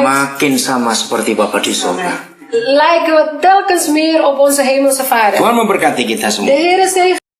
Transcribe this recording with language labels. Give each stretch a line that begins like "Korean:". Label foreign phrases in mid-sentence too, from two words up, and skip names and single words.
Indonesian: Makin sama seperti Bapa di surga.
Dutch: lijken we telkens meer op onze hemelse Vader.
Indonesian: Tuhan memberkati kita
Dutch: De
Indonesian: semua.
Dutch: Heer zegen